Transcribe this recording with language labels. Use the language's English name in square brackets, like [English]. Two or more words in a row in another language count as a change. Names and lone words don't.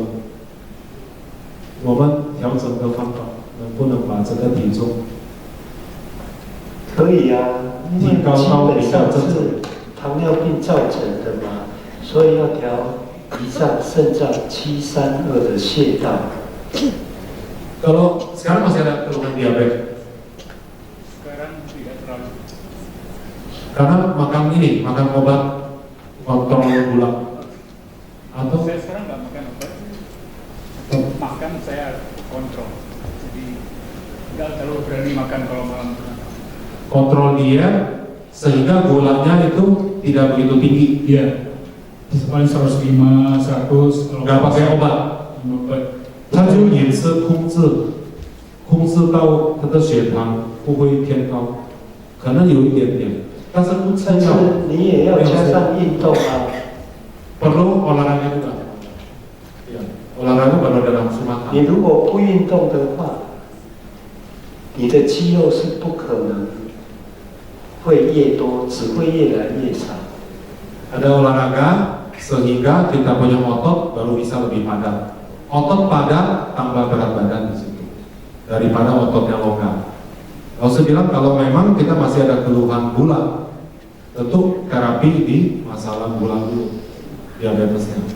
[Chinese] 我们调整的方法能不能把这个体重可以啊，因为基本上是糖尿病造成的嘛，所以要调胰脏、肾脏732的泻道。 [Indonesian] Kalau sekarang masih ada keluhan diabetes? Sekarang tidak terlalu. Karena makan obat kontrol gula. Atau Saya sekarang nggak makan obat. Makan saya kontrol. Jadi nggak terlalu berani makan kalau malam. kontrol dia sehingga gulanya itu tidak begitu tinggi. Iya. Paling 105, 100. Nggak pakai obat. Obat. [Chinese] 他就饮食控制到他的血糖不会偏高，可能有一点点，但是不吃但是药。你也要加上运动啊。 [Indonesian] perlu olahraga juga. Ya, olahraga baru ada nafsu makan. [Chinese] 你如果不运动的话，你的肌肉是不可能会越多，只会越来越少。 [Indonesian] Ada olahraga sehingga kita punya otot baru bisa lebih padat. Otot padat tambah berat badan di situ daripada otot yang longgar. Kalau saya bilang kalau memang kita masih ada keluhan gula, tentu terapi di masalah gula dulu, diabetesnya.